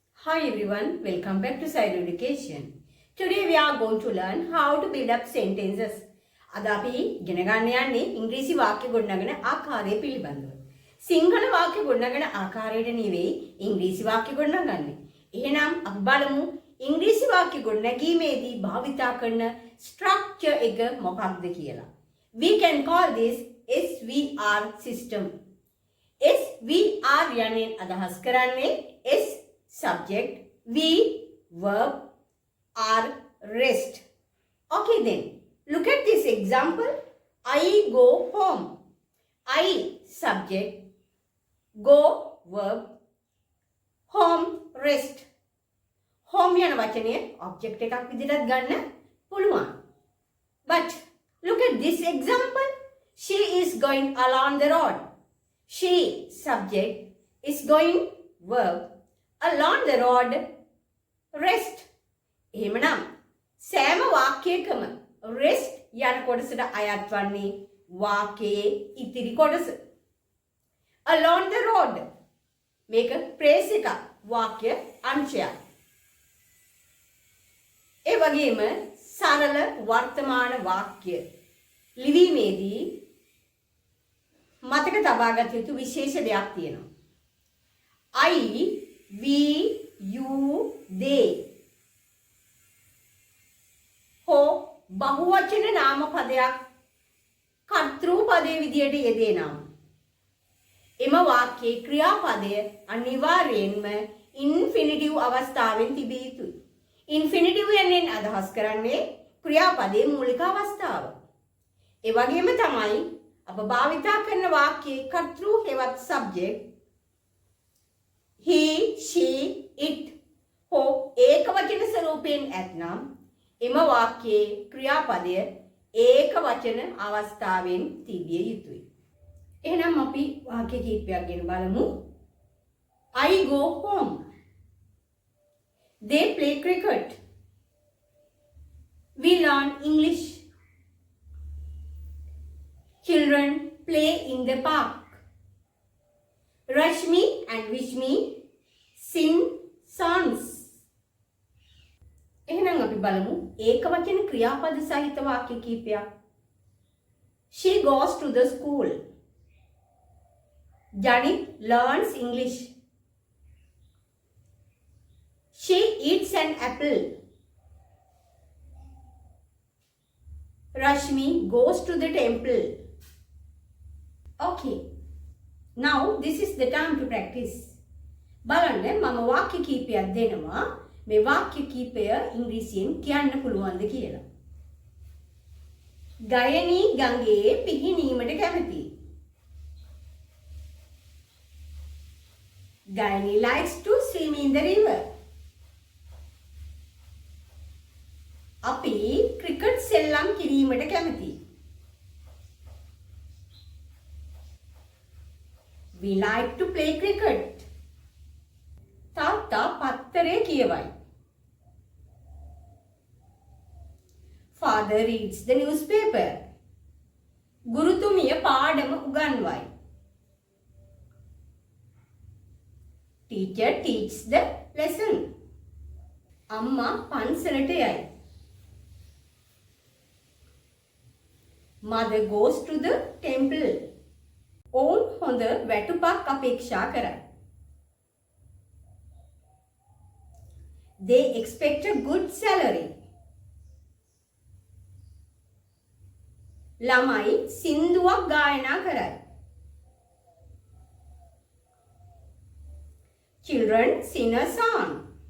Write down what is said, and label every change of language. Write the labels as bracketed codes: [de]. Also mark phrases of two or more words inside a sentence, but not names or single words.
[en] Hi everyone, welcome back to Side Education. Today we are going to learn how to build up sentences. [si] අද අපි ඉගෙන ගන්න යන්නේ ඉංග්‍රීසි වාක්‍ය ගොඩනගන ආකාරය පිළිබඳව. සිංහල වාක්‍ය ගොඩනගන ආකාරයට නෙවෙයි ඉංග්‍රීසි වාක්‍ය ගොඩනගන්නේ. එහෙනම් අපි බලමු ඉංග්‍රීසි වාක්‍ය ගොඩනැගීමේදී භාවිතා කරන structure එක මොකක්ද කියලා. [en] We can call this SVR system. [si] SVR යන්නේ අදහස් කරන්නේ [en] S subject, V verb, R rest. Okay then, look at this example. I go home. I subject, go verb, home rest. [si] Home යන වචනය object එකක් විදිහට ගන්න පුළුවන්. [en] But look at this example. She is going along the road. She subject is going verb. Along the road, rest. [si] එහෙමනම් සෑම වාක්‍යයකම rest යන කොටසට අයත් වන්නේ වාක්‍යයේ ඉතිරි කොටස. [en] Along the road [si] මේක phrase එකක්, වාක්‍ය අංශයක්. ඒ වගේම සරල වර්තමාන වාක්‍ය ලිවීමේදී මතක තබාගත යුතු විශේෂ දෙයක් තියෙනවා. [en] I, we, you, they. [si] හෝ බහුවචන නාම පදයක් කර්තෘ පදයේ විදියට යෙදේ නම් එම වාක්‍යයේ ක්‍රියාපදය අනිවාර්යයෙන්ම ඉන්ෆිනිටිව් අවස්ථාවෙන් තිබිය යුතුයි. ඉන්ෆිනිටිව් යන්නේ අදහස් කරන්නේ ක්‍රියාපදයේ මූලික අවස්ථාව. ඒ වගේම තමයි අප භාවිතා කරන වාක්‍යයේ කර්තෘ හෙවත් [en] subject he, she, it [si] හෝ ඒක වචන ස්වරූපයෙන් ඇතනම් එම වාක්‍යයේ ක්‍රියාපදය ඒක වචන අවස්ථාවෙන් තිබිය යුතුයි. එහෙනම් අපි වාක්‍ය කිහිපයක් ගැන බලමු. [en] I go home. They play cricket. We learn English. Children play in the park. Rashmi and Vishmi sing songs. [si] එහෙනම් අපි බලමු ඒක වචන ක්‍රියාපද සහිත වාක්‍ය කිහිපයක්. [en] She goes to the school. Janit learns English. She eats an apple. Rashmi goes to the temple. Okay. Now this is the time to practice. [si] බලන්න මම වාක්‍ය කීපයක් දෙනවා. මේ වාක්‍ය කීපය ඉංග්‍රීසියෙන් කියන්න පුළුවන්ද කියලා. ගයනී ගඟේ පිහිනීමට කැමතියි. [en] Gayani likes to swim in the river. [si] අපි ක්‍රිකට් සෙල්ලම් කිරීමට කැමතියි. [en] We like to play cricket. [si] තාත්තා පත්තරේ කියවයි. [en] Father reads the newspaper. [si] ගුරුතුමිය පාඩම උගන්වයි. [en] Teacher teaches the lesson. [si] අම්මා පන්සලට යයි. [en] Mother goes to the temple. [si] ඔවුන් හොඳ වැටුපක් අපේක්ෂා කරයි. [en] They expect a good salary. [si] ළමයි සින්දුවක් ගායනා කරයි. [en] Children sing a song.